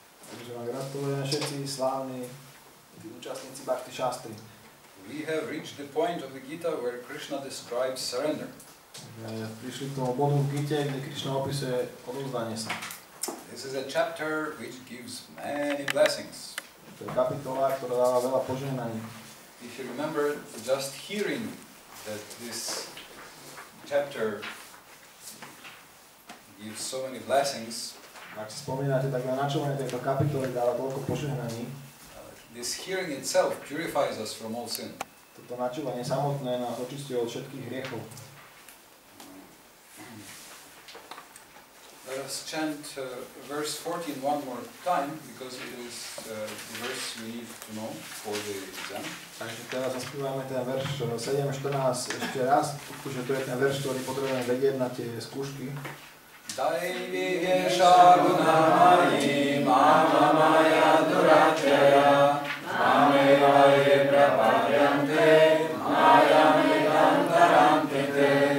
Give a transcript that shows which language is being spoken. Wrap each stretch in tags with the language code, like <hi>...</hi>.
<sk>Takže vám gratulujem všetci slávni účastníci Bhakti Shastri.</sk> <en>We have reached the point of the Gita where Krishna describes surrender.</en> <sk>Prišli k tomu bodu v Gite, kde Krišna opisuje odovzdanie sa.</sk> <en>This is a chapter which gives many blessings.</en> <sk>To je kapitola, ktorá dáva veľa požehnaní.</sk> <en>If you remember, just hearing that this chapter gives so many blessings,</en> <sk>Ak si spomínate, tak na načúvanie tejto kapitoly dáva toľko požehnaní.</sk> <en>This hearing itself purifies us from all sin.</en> <sk>Toto načúvanie samotné nás očistuje od všetkých hriechov.</sk> <en>Let us chant verse 14 one more time, because it is the verse we need to know for the exam.</en> <sk>Takže teraz zaspívame ten verš 7.14 ešte raz, pretože to je ten verš, ktorý potrebujeme vedieť na tie skúšky.</sk> <sa>Daiviye Shagunamai Mama Maya Durachaya Mame Vaye Prapadyante Mayam Vidantarantite.</sa>